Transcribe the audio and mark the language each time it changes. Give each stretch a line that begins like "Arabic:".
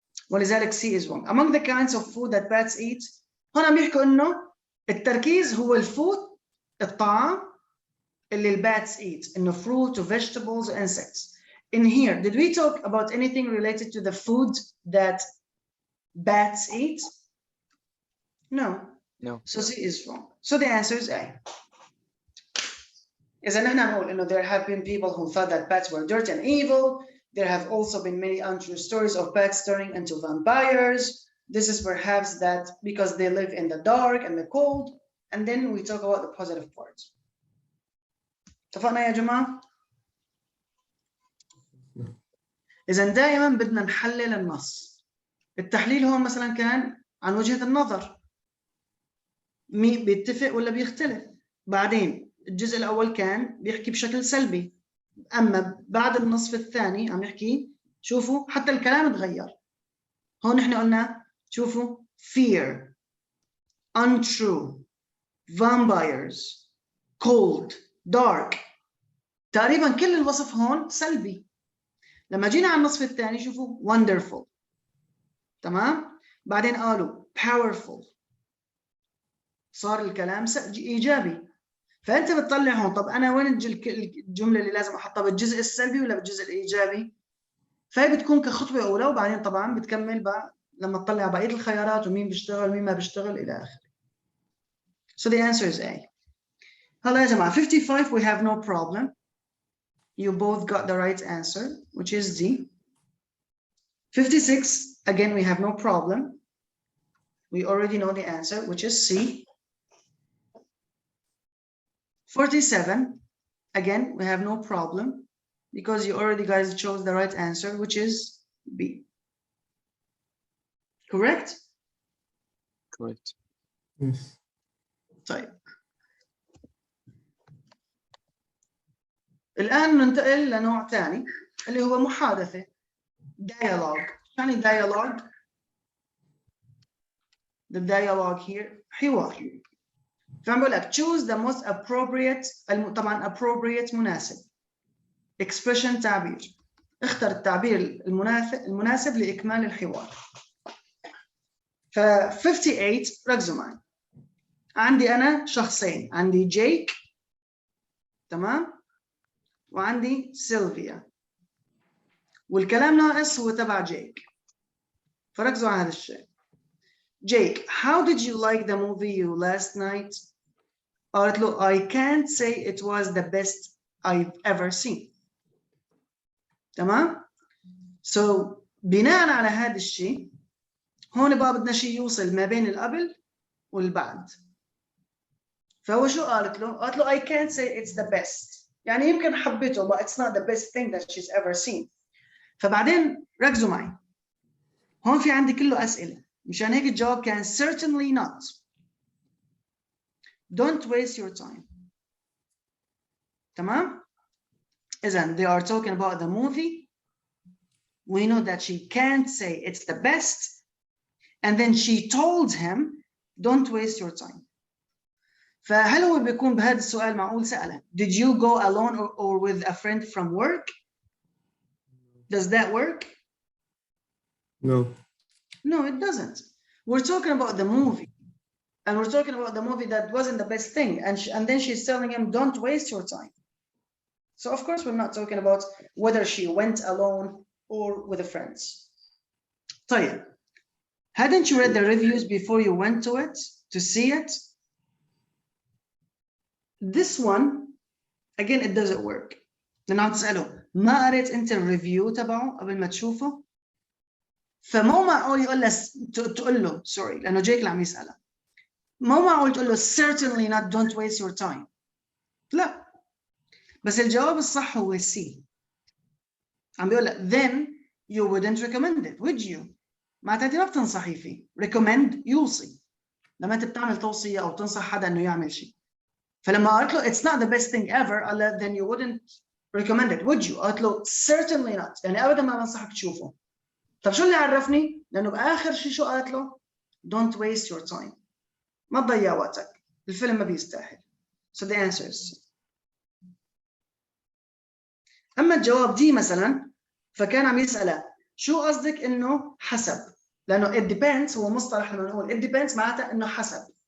Arabic: ولذلك
English: C is wrong. Among the kinds of food that bats eat،
Arabic: هنا بيحكوا إنه التركيز هو الفود، الطعام اللي البats eat، إنه
English: fruit, vegetables, insects. In here, did we talk about anything related to the food that bats eat? No. No. So C is wrong. So the answer is A.
Arabic: إذا نحن نقول إنه
English: there have been people who thought that bats were dirty and evil. There have also been many untrue stories of bats turning into vampires. This is perhaps that because they live in the dark and the cold. And then we talk about the positive parts.
Arabic: اتفقنا يا جماعة؟ إذا دائما بدنا نحلل النص. التحليل هون مثلا كان عن وجهة النظر. مين بيتفق ولا بيختلف؟ بعدين الجزء الأول كان بيحكي بشكل سلبي. أما بعد النصف الثاني عم نحكي، شوفوا حتى الكلام تغير. هون نحن قلنا شوفوا
English: fear, untrue, vampires, cold, dark.
Arabic: تقريبا كل الوصف هون سلبي. لما جينا على النصف الثاني شوفوا wonderful. تمام؟ بعدين قالوا powerful. صار الكلام إيجابي. فأنت بتطلع هون طب أنا وين الجملة اللي لازم أحطها بالجزء السلبي ولا بالجزء الإيجابي؟ فهي بتكون كخطوة أولى، وبعدين طبعاً بتكمل بقى لما تطلع بقية الخيارات ومين بيشتغل ومين ما بيشتغل إلى آخره.
English: So the answer is A.
Arabic: هلا يا جماعة
English: 55 we have no problem. You both got the right answer, which is D. 56 again we have no problem. We already know the answer, which is C. 47 again we have no problem because you already guys chose the right answer, which is B. Correct? Correct. Yes.
Arabic: طيب. الآن ننتقل لنوع ثاني اللي هو محادثة.
English: Dialogue.
Arabic: يعني dialogue.
English: The dialogue here حوار.
Arabic: فعم بقول لك
English: choose the most appropriate.
Arabic: طبعا appropriate مناسب.
English: Expression تعبير.
Arabic: اختر التعبير المناسب لإكمال الحوار. ف 58 ركزوا معي. عندي أنا شخصين، عندي جيك تمام وعندي سيلفيا، والكلام ناقص هو تبع جيك. فركزوا على هذا الشيء.
English: Jake, how did you like the movie you last night?
Arabic: قالت له
English: I can't say it was the best I've ever seen.
Arabic: تمام؟ So بناء على هذا الشيء هون بقى بدنا شيء يوصل ما بين القبل والبعد. فهو شو قالت له؟ قالت له
English: I can't say it's the best.
Arabic: يعني يمكن حبيته
English: but it's not the best thing that she's ever seen.
Arabic: فبعدين ركزوا معي. هون في عندي كله أسئلة. مشان هيك الجواب كان
English: certainly not. Don't waste your time.
Arabic: تمام؟ إذن
English: they are talking about the movie. We know that she can't say it's the best. and then she told him don't waste your time.
Arabic: فهل هو بيكون بهذا السؤال معقول سأله
English: did you go alone or with a friend from work? Does that work? No. No, it doesn't. We're talking about the movie, and we're talking about the movie that wasn't the best thing, and then she's telling him don't waste your time. So of course we're not talking about whether she went alone or with the friends. طيب, hadn't you read the reviews before you went to it to see it? This one, again, it doesn't work.
Arabic: لأنه عم تسأله ما قريت أنت الريفيو تبعه قبل ما تشوفه؟ فمو معقول يقول له تقول له
English: sorry
Arabic: لأنه جايك اللي عم يسأله. مو معقول تقول له
English: certainly not don't waste your time.
Arabic: لا. بس الجواب الصح هو C. عم بيقول لك
English: then you wouldn't recommend it, would you?
Arabic: معناتها أنت ما بتنصحي فيه. recommend يوصي. لما أنت بتعمل توصية أو تنصح حدا إنه يعمل شيء. فلما قلت له
English: it's not the best thing ever, then you wouldn't recommend it, would you?
Arabic: قلت له
English: certainly not.
Arabic: يعني أبدا ما بنصحك تشوفه. طب شو اللي عرفني؟ لأنه بآخر شيء شو قالت له؟
English: don't waste your time.
Arabic: ما تضيع وقتك. الفيلم ما بيستاهل.
English: So the answer is C.
Arabic: أما الجواب دي مثلا فكان عم يسأله شو قصدك إنه حسب؟ لأنه
English: it depends
Arabic: هو مصطلح لما نقول
English: it depends
Arabic: معناتها إنه حسب.